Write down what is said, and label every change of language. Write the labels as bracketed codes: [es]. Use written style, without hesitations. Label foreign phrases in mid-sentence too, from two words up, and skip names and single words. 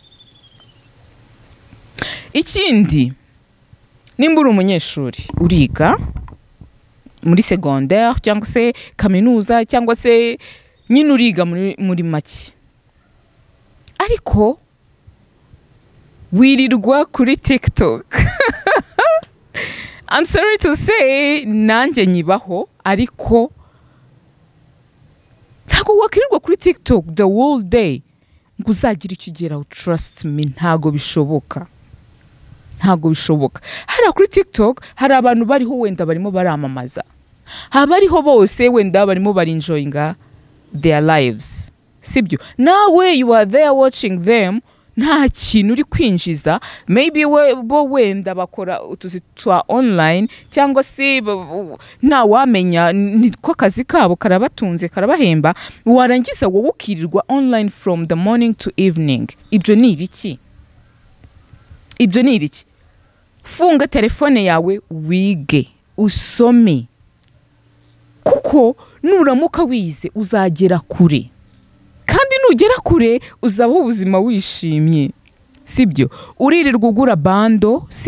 [rw] ikindi nimba uri umunyeshuri uriga muri secondaire cyangwa se kaminuza cyangwa se nyine uriga muri make ariko wirirwa kuri TikTok [en] I'm sorry to say [rw] nanjye nyibaho ariko ntago wakirirwa kuri TikTok [en] the whole day [rw] ngo uzagira icyo ugeraho [en] trust me [rw] ntago bishoboka hari kuri TikTok hari abantu bariho wenda barimo baramamaza habariho bose wenda barimo barinjoyinga [en] their lives [rw] sibyo nawe [en] you are there watching them [rw] nta kintu uri kwinjiza maybe bo wenda bakora utuzi twa online cyangwa se nta wamenya niko kazi kabo karabatunze karabahemba warangiza wowe ukirirwa online [en] from the morning to evening [rw] ibyo ni ibiki funga telefone yawe wige usome kuko nuramuka wize uzagera kure kandi nugera kure uzabaho ubuzima wishimye sibyo uririrwa ugura bando